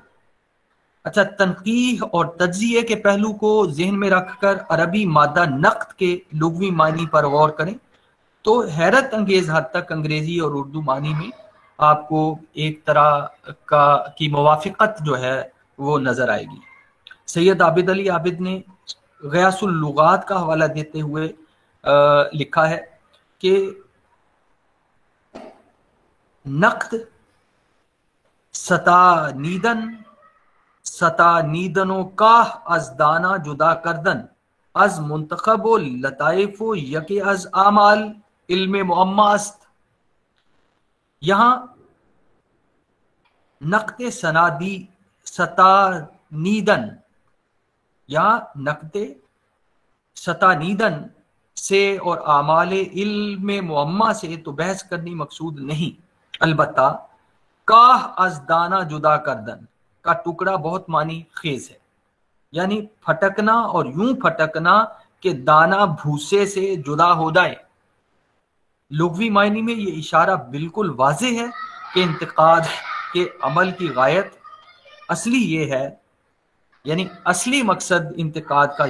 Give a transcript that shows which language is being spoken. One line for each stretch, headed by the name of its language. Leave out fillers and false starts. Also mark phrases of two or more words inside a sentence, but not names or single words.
Urdu: اچھا، تنقیح اور تجزیے کے پہلو کو ذہن میں رکھ کر عربی مادہ نقد کے لغوی معنی پر غور کریں تو حیرت انگیز حد تک انگریزی اور اردو معنی میں آپ کو ایک طرح کی موافقت جو ہے وہ نظر آئے گی۔ سید عابد علی عابد نے غیاث اللغات کا حوالہ دیتے ہوئے لکھا ہے کہ
Persian: نقد ستانیدن و کاہ از دانا جدا کردن از منتخب و لطائف و یک از اعمال علم معما است۔
Urdu: یہاں
Persian: نقد ستانیدن
Urdu: سے اور
Persian: اعمال علم معما
Urdu: سے تو بحث کرنی مقصود نہیں، البتہ
Persian: کاہ از دانا جدا کردن
Urdu: کا ٹکڑا بہت معنی خیز ہے، یعنی پھٹکنا اور یوں پھٹکنا کہ دانا بھوسے سے جدا ہو جائے۔ لغوی معنی میں یہ اشارہ بالکل واضح ہے کہ انتقاد کے عمل کی غایت اصلی یہ ہے، یعنی اصلی مقصد انتقاد کا